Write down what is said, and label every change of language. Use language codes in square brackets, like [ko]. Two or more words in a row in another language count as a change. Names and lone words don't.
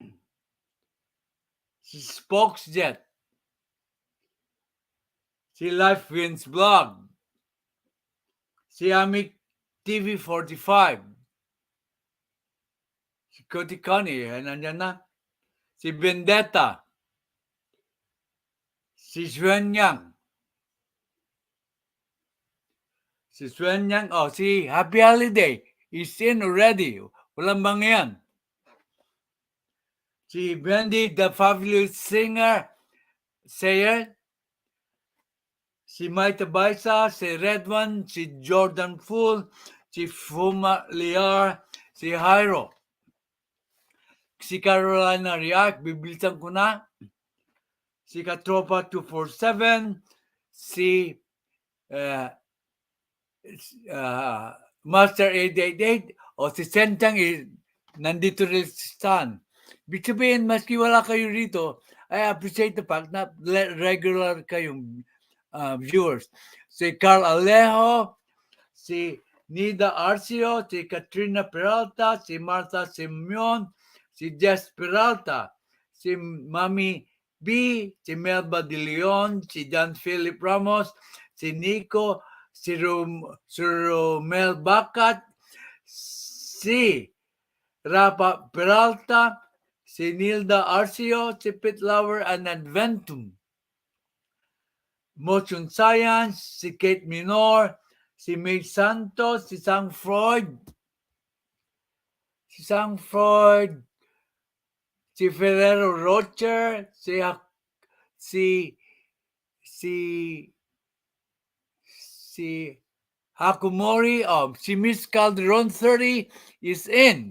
[tl] si SPOX Jet, si Life Wins Blog, si Amik TV45, si Cody Connie, nandyan na, si Vendetta, si Xuanyang, si Happy Holiday [en] is in already. [tl] Walang bangyan. Si Brandy, [en] the Fabulous Singer, [tl] Sayer, si Maita Baisa, si Red One, si Jordan Fool, si Fuma Liar, si Jairo, si Carolina Riak, bibilisan ko na, si Katropa 247, si Master 888, o si Sentang nandito rin si Stan. Ibig sabihin, maski wala kayo rito, [en] I appreciate the fact [tl] na regular kayong viewers. Si Carl Alejo, si Nida Arcio, si Katrina Peralta, si Martha Simeon, si Jess Peralta, si Mami B, si Melba De Leon, si John Philip Ramos, si Nico, si Romel Bacat, si Rapa Peralta, si Nilda Arcio, si Pitlower and Adventum. Motion Science, si Kate Minor, si May Santos, si Sang Freud, si Ferrero Rocher, si Hakumori, si Miss Calderon 30 [en] is in.